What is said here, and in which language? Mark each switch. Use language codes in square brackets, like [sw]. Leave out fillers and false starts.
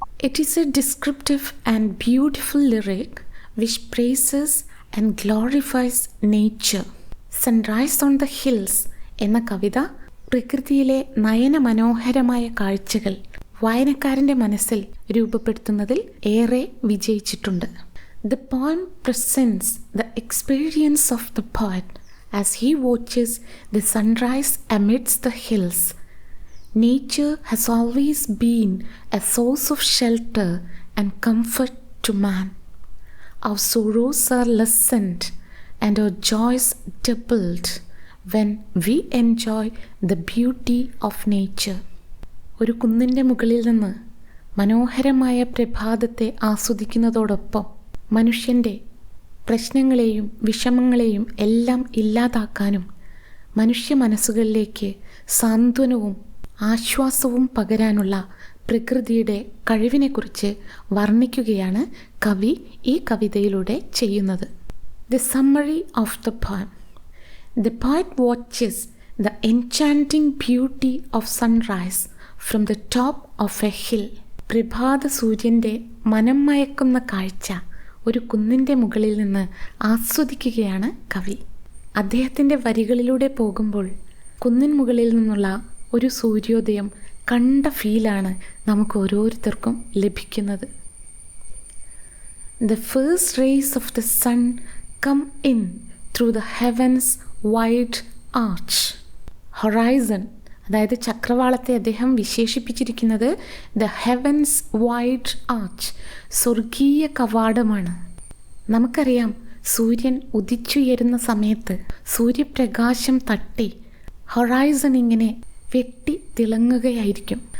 [en] It is a descriptive and beautiful lyric which praises and glorifies nature. [ml] Sunrise on the hills എന്ന കവിത പ്രകൃതിയിലെ നയനമനോഹരമായ കാഴ്ചകൾ വായനക്കാരൻ്റെ മനസ്സിൽ രൂപപ്പെടുത്തുന്നതിൽ ഏറെ വിജയിച്ചിട്ടുണ്ട്. [en] The poem presents the experience of the poet as he watches the sunrise amidst the hills. Nature has always been a source of shelter and comfort to man. Our sorrows are lessened and our joys doubled when we enjoy the beauty of nature. [ml] ഒരു കുന്നിൻ്റെ മുകളിൽ നിന്ന് മനോഹരമായ പ്രഭാതത്തെ ആസ്വദിക്കുന്നതോടൊപ്പം മനുഷ്യൻ്റെ പ്രശ്നങ്ങളെയും വിഷമങ്ങളെയും എല്ലാം ഇല്ലാതാക്കാനും മനുഷ്യ മനസ്സുകളിലേക്ക് സാന്ത്വനവും ആശ്വാസവും പകരാനുള്ള പ്രകൃതിയുടെ കഴിവിനെക്കുറിച്ച് വർണ്ണിക്കുകയാണ് കവി ഈ കവിതയിലൂടെ ചെയ്യുന്നത്. [en] The summary of the poem. The poet watches the enchanting beauty of sunrise from the top of a hill. [ml] പ്രഭാത സൂര്യൻ്റെ മനം മയക്കുന്ന കാഴ്ച ഒരു കുന്നിൻ്റെ മുകളിൽ നിന്ന് ആസ്വദിക്കുകയാണ് കവി. അദ്ദേഹത്തിൻ്റെ വരികളിലൂടെ പോകുമ്പോൾ കുന്നിൻ മുകളിൽ നിന്നുള്ള ഒരു സൂര്യോദയം കണ്ട ഫീലാണ് നമുക്ക് ഓരോരുത്തർക്കും ലഭിക്കുന്നത്. [en] The first rays of the sun come in through the heaven's wide arch. [ml] Horizon, അതായത് ചക്രവാളത്തെ അദ്ദേഹം വിശേഷിപ്പിച്ചിരിക്കുന്നത് [en] the heaven's wide arch, [ml] സ്വർഗീയ കവാടമാണ്. നമുക്കറിയാം, സൂര്യൻ ഉദിച്ചുയരുന്ന സമയത്ത് സൂര്യപ്രകാശം തട്ടി ഹൊറൈസൺ ഇങ്ങനെ വെട്ടി തിളങ്ങുകയായിരിക്കും.